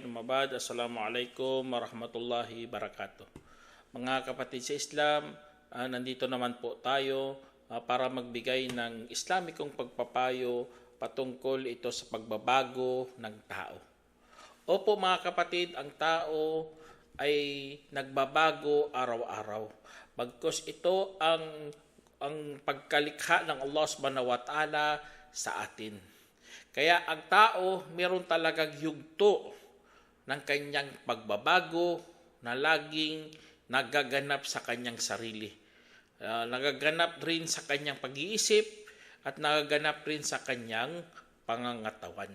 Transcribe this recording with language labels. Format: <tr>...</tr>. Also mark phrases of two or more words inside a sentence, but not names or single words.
<ar>Mabad. السلام عليكم ورحمة الله وبركاته.</ar> <tl>Mga kapatid sa Islam, nandito naman po tayo para magbigay ng Islamikong pagpapayo patungkol ito sa pagbabago ng tao. Opo mga kapatid, ang tao ay nagbabago araw-araw. Bagkus ito ang pagkalikha ng Allah</tl> <ar>سبحانه وتعالى</ar> <tl>sa atin. Kaya ang tao meron talagang yugto ng kanyang pagbabago na laging nagaganap sa kanyang sarili. Nagaganap rin sa kanyang pag-iisip at nagaganap rin sa kanyang pangangatawan.</tl>